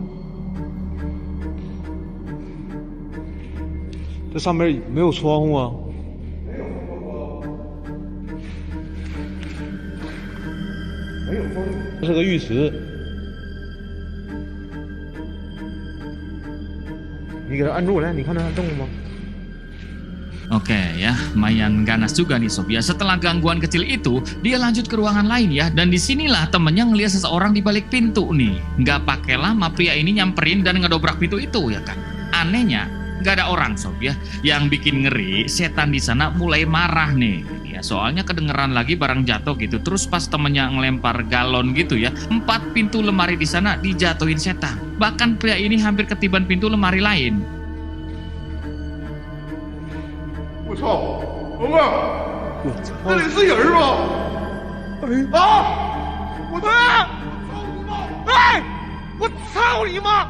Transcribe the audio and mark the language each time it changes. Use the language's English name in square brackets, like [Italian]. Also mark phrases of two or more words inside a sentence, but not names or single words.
[Chinese] 这上面没有窗户啊。没有风。这是个浴池。你给它按住来，你看它动了吗？ [Indonesian] Oke ya, lumayan ganas juga nih sob ya. Setelah gangguan kecil itu, dia lanjut ke ruangan lain ya. Dan disinilah temennya ngeliat seseorang di balik pintu nih. Nggak pakai lama pria ini nyamperin dan ngedobrak pintu itu ya kan. Anehnya, nggak ada orang sob ya. Yang bikin ngeri, setan di sana mulai marah nih. Ya soalnya kedengeran lagi barang jatuh gitu. Terus pas temennya ngelempar galon gitu ya, 4 pintu lemari di sana dijatuhin setan. Bahkan pria ini hampir ketiban pintu lemari lain. [Chinese] 我操，龙哥，这里是人吗？啊！我操！哎！我操你妈！